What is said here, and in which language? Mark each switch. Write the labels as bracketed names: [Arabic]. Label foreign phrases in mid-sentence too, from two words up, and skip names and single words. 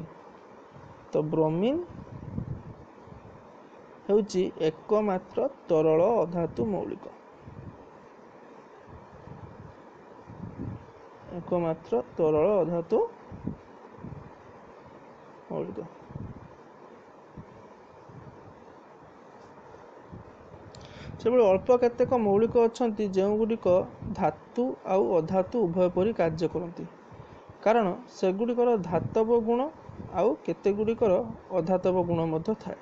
[Odia] ତ ବ୍ରୋମିନ ହଉଛି ଏକମାତ୍ର ତରଳ ଅଧାତୁ ମୌଳିକ। ଏକମାତ୍ର ତରଳ ଅଧାତୁ ମୌଳିକ। ସେଭଳି ଅଳ୍ପ କେତେକ ମୌଳିକ ଅଛନ୍ତି ଯେଉଁଗୁଡ଼ିକ ଧାତୁ ଆଉ ଅଧାତୁ ଉଭୟ ପରି କାର୍ଯ୍ୟ କରନ୍ତି, କାରଣ ସେଗୁଡ଼ିକର ଧାତବ ଗୁଣ ଆଉ କେତେଗୁଡ଼ିକର ଅଧାତବ ଗୁଣ ମଧ୍ୟ ଥାଏ।